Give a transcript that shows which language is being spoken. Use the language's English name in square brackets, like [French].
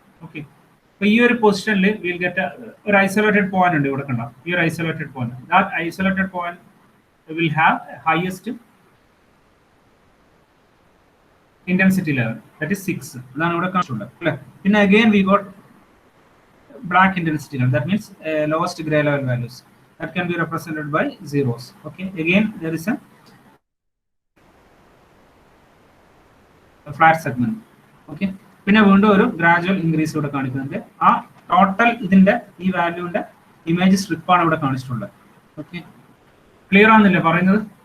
[Malayalam] Okay, അപ്പൊ ഈ ഒരു പൊസിഷനിൽ വിൽ ഗെറ്റ് ഒരു ഐസൊലേറ്റഡ് പോയിന്റ് ഉണ്ട് ഇവിടെ കണ്ട, ഈ ഒരു isolated point, [English] that isolated point will have highest intensity level that is 6, [Malayalam] അതാണ് ഇവിടെ കാണിച്ചിട്ടുള്ളത് അല്ലേ. [English] പിന്നെ again we got black intensity level that means lowest grey level values that can be represented by zeros. Okay, again there is a flat segment. [Malayalam] Okay, പിന്നെ വീണ്ടും ഒരു gradual increase ഇവിടെ കാണിക്കുന്നുണ്ട്. ആ ടോട്ടൽ ഇതിന്റെ ഈ വാല്യൂന്റെ ഇമേജ് സ്ട്രിപ്പാണ് ഇവിടെ കാണിച്ചിട്ടുള്ളത്. ഓക്കെ, ക്ലിയർ ആണെന്നില്ലേ പറയുന്നത്?